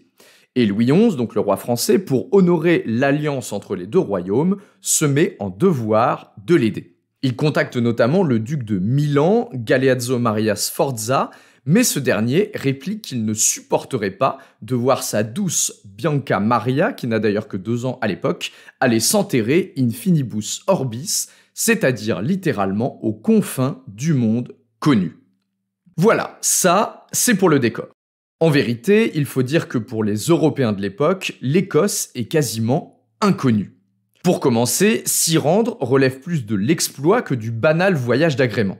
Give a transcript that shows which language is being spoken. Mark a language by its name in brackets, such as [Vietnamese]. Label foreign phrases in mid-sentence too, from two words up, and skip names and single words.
[French] Et Louis XI, donc le roi français, pour honorer l'alliance entre les deux royaumes, se met en devoir de l'aider. Il contacte notamment le duc de Milan, Galeazzo Maria Sforza, mais ce dernier réplique qu'il ne supporterait pas de voir sa douce Bianca Maria, qui n'a d'ailleurs que 2 ans à l'époque, aller s'enterrer [Latin] in finibus orbis, [French] c'est-à-dire littéralement aux confins du monde connu. Voilà, ça, c'est pour le décor. En vérité, il faut dire que pour les Européens de l'époque, l'Écosse est quasiment inconnue. Pour commencer, s'y rendre relève plus de l'exploit que du banal voyage d'agrément.